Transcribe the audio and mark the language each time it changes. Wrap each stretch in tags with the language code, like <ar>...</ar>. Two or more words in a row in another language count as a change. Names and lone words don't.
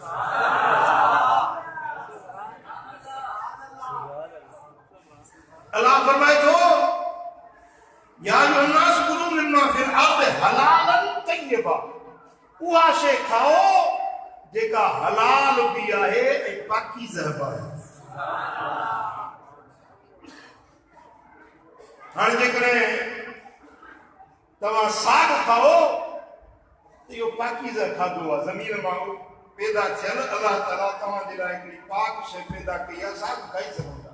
<sd>अल्लाह फरमाए थो</sd> <ar>يا أيها الناس كلوا مما في الأرض حلالا طيبا,</ar> <sd>उहा शइ खाओ जेका हलाल बि आहे ऐं पाकीज़ बि आहे। हाणे जेकॾहिं तव्हां साग खाओ त इहो पाकीज़ खाधो आहे, ज़मीन मां पैदा थियल अलाह ताला तव्हांजे लाइ हिकिड़ी पाक शइ पैदा कई आहे, साग खाई सघो था।</sd>